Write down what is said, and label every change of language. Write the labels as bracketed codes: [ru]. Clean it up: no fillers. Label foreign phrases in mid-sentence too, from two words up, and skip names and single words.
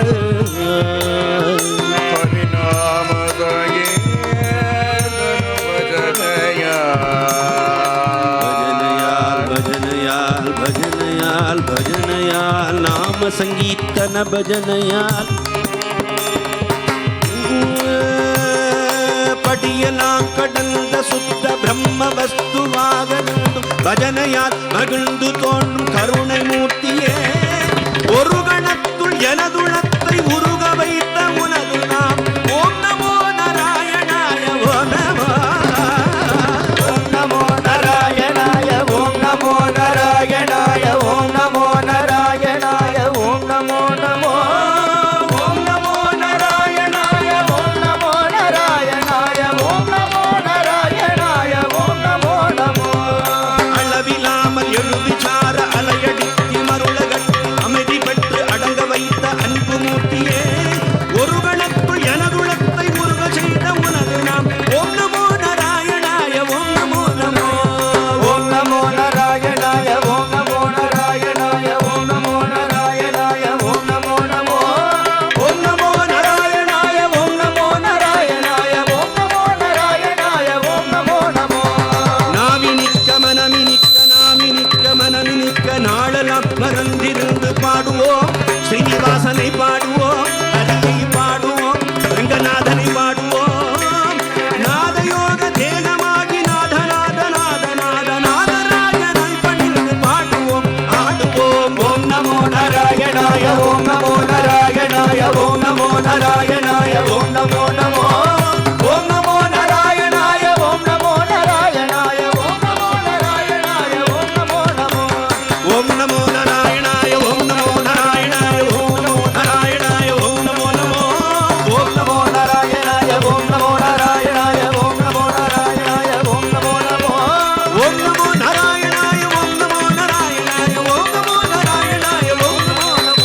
[ta] ஹரிநாம சங்கீர்த்தன பஜனையா பஜனையால் பஜனையால் பஜனையால் நாம சங்கீர்த்தன பஜனையால் படியலாம் கடந்த சுத்த பிரம்ம வஸ்துவாகந்தும் பஜனையால் மகிழ்ந்து தோன்றும் கருணை மூர்த்தியே ஒரு கணத்துள் எனதுளத்தை உருக வைத்த உனது நாம் [sa] ओम् नमो नारायणाय ओम् नमो नारायणाय ओम नमो नारायणाय ओम नमो नारायणाय ओम नमो नमो ओम नमो नारायणाय ओम नमो नारायणाय ओम नमो नारायणाय ओम नमो नमो [ta] அளவிலாமல் எழுவிசார அலையடித்து மருளகட்டு அமைதி பெற்று அடங்க வைத்த அன்பு மூர்த்தியே ஒரு கணத்துள் எனதுளத்தை முருக செய்த உனது நாம் [sa] ओम् नमो नारायणाय ओम् नमो नमो ओम नमो नारायणाय ओम नमो नारायणाय ओम नमो नारायणाय ओम नमो नमो ओम नमो नारायणाय ओम नमो नारायणाय ओम नमो नारायणाय ओम नमो नमो [ta] நாவினிக்க மனமினிக்க நாமினிக்க மனமினிக்க நாளெல்லாம் மறந்திருந்து பாடுவோம் ஸ்ரீனிவாசனை பாடுவோம் ஹரியை பாடுவோம் ரங்கநாதனை பாடுவோம் நாதயோக தேகமாகி நாதநாத நாத நாத நாதராஜனை பணிந்து பாடுவோம் ஆடுவோம் [sa] ओम नमो नारायणाय ओम नमो नारायणाय ओम नमो नारायणाय ओम नमो नमो ओम नमो नारायणाय ओम नमो नारायणाय ओम नमो नारायणाय ओम नमो नमो ओम् नमो नारायणाय ओम् नमो नारायणाय ओम् नमो नारायणाय ओम् नमो नमो ओम नमो नारायणाय ओम नमो नारायणाय ओम नमो नारायणाय ओम नमो नमो ओम् नमो नारायणाय ओम् नमो नारायणाय ओम् नमो नारायणाय ओम् नमो नमो